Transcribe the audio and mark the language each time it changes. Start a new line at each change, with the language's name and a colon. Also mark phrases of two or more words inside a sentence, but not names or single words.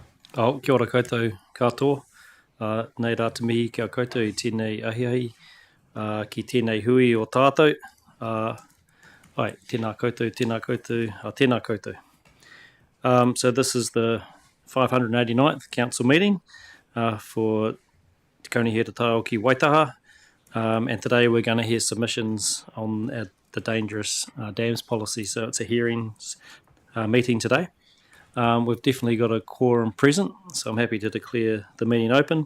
Māori: Kia ora koutou katoa. Nei rā te mihi kia koutou I tēnei ahiahi, ki tēnei hui o tātou. Tēnā koutou, tēnā koutou.
English: So this is the 589th Council meeting for Te Kaunihia Te Taoki Waitaha. And today we're going to hear submissions on the dangerous dams policy. So it's a hearings meeting today. We've definitely got a quorum present, so I'm happy to declare the meeting open.